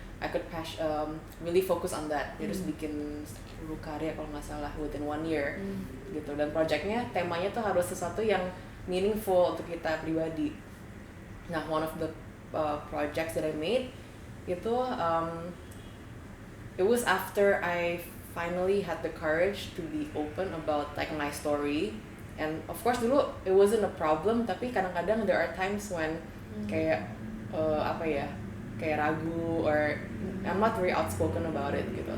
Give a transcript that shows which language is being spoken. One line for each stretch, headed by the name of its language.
English: I could really focus on that.
Indonesian: Terus bikin 10 karya kalau nggak salah
English: within 1 year
Indonesian: gitu. Dan projectnya temanya tuh harus sesuatu yang meaningful untuk kita pribadi. Nah,
English: one of the projects that I made
Indonesian: itu
English: it was after I finally had the courage to be open about like my story. And of course
Indonesian: dulu
English: it wasn't a problem,
Indonesian: tapi kadang-kadang
English: there are times when
Indonesian: kayak kayak ragu
English: or I'm not very outspoken about it
Indonesian: gitu.